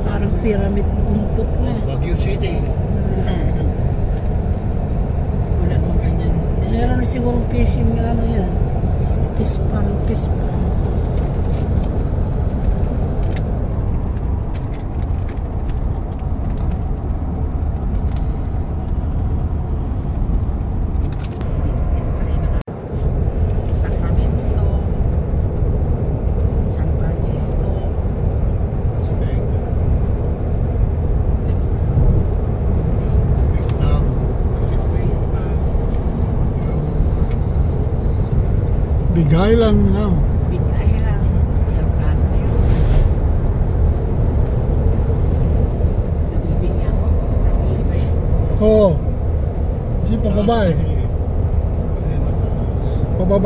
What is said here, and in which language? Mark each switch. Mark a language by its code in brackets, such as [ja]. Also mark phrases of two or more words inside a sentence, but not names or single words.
[tl] Parang pyramid buntok na. Baguio City. wala nung ganyan. Meron siguro fishing na yan. [en] Fish pond, fish pond. [tl] Sacramento, San Francisco, Las Vegas. Las Vietnam. Las Vegas pa. Big Island na. Big Island, aeroplano na yun. Nabibigyan ako. Oo. Kasi pababa eh. Pababa.